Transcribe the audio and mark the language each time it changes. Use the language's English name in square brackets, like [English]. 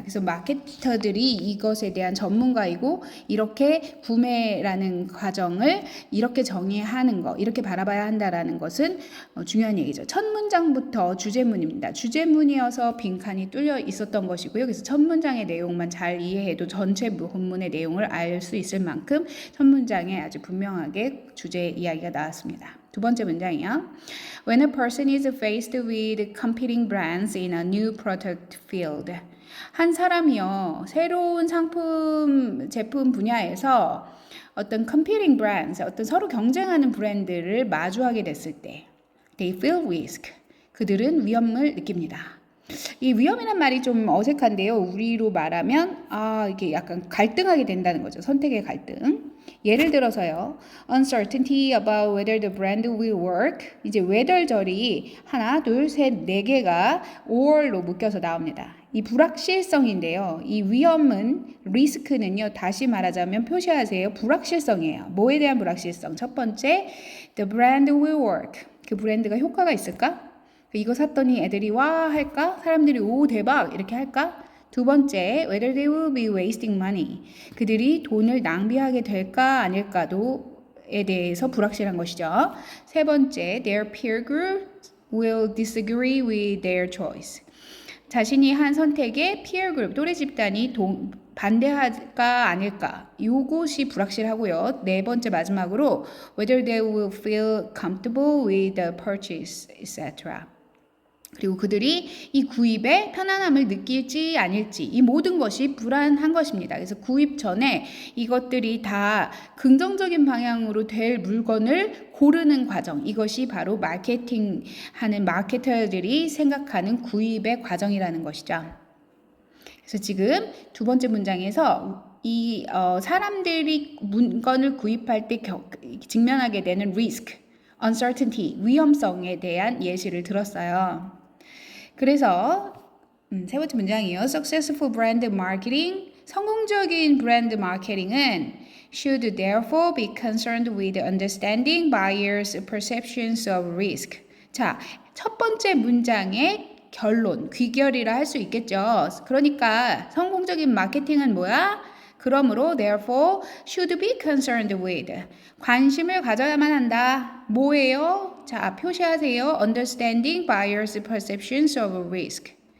[Korean] 그래서 마케터들이 이것에 대한 전문가이고 이렇게 구매라는 과정을 이렇게 정의하는 거, 이렇게 바라봐야 한다는 것은 중요한 얘기죠. 첫 문장부터 주제문입니다. 주제문이어서 빈칸이 뚫려 있었던 것이고요. 그래서 첫 문장의 내용만 잘 이해해도 전체 본문의 내용을 알 수 있을 만큼 첫 문장에 아주 분명하게 주제 이야기가 나왔습니다. 두 번째 문장이요. [English] When a person is faced with competing brands in a new product field. [Korean] 한 사람이요, 새로운 제품 분야에서 어떤 [English] competing brands, [Korean] 어떤 서로 경쟁하는 브랜드를 마주하게 됐을 때, [English] they feel risk. [Korean] 그들은 위험을 느낍니다. 이 위험이란 말이 좀 어색한데요. 우리로 말하면 이게 약간 갈등하게 된다는 거죠. 선택의 갈등. 예를 들어서요. [English] Uncertainty about whether the brand will work. [Korean] 이제 whether절이 하나, 둘, 셋, 네 개가 or로 묶여서 나옵니다. 이 불확실성인데요. 이 위험은 리스크는요. 다시 말하자면 표시하세요. 불확실성이에요. 뭐에 대한 불확실성? 첫 번째, [English] the brand will work. [Korean] 그 브랜드가 효과가 있을까? 이거 샀더니 애들이 와 할까? 사람들이 오 대박 이렇게 할까? 두 번째, [English] whether they will be wasting money. [Korean] 그들이 돈을 낭비하게 될까 아닐까도에 대해서 불확실한 것이죠. 세 번째, [English] their peer group will disagree with their choice. [Korean] 자신이 한 선택에 [English] peer group, [Korean] 또래 집단이 반대할까 아닐까 요것이 불확실하고요. 네 번째 마지막으로 [English] whether they will feel comfortable with the purchase, etc. [Korean] 그리고 그들이 이 구입에 편안함을 느낄지 아닐지 이 모든 것이 불안한 것입니다. 그래서 구입 전에 이것들이 다 긍정적인 방향으로 될 물건을 고르는 과정, 이것이 바로 마케팅하는 마케터들이 생각하는 구입의 과정이라는 것이죠. 그래서 지금 두 번째 문장에서 이 사람들이 물건을 구입할 때 직면하게 되는 risk, uncertainty, 위험성에 대한 예시를 들었어요. 그래서 세 번째 문장이에요. [English] Successful brand marketing, [Korean] 성공적인 브랜드 마케팅은 [English] should therefore be concerned with understanding buyers' perceptions of risk. [Korean] 자, 첫 번째 문장의 결론, 귀결이라 할 수 있겠죠. 그러니까 성공적인 마케팅은 뭐야? 그러므로 [English] therefore should be concerned with [Korean] 관심을 가져야만 한다. 뭐예요? 자, 표시하세요. [English] Understanding buyers' perceptions of risk.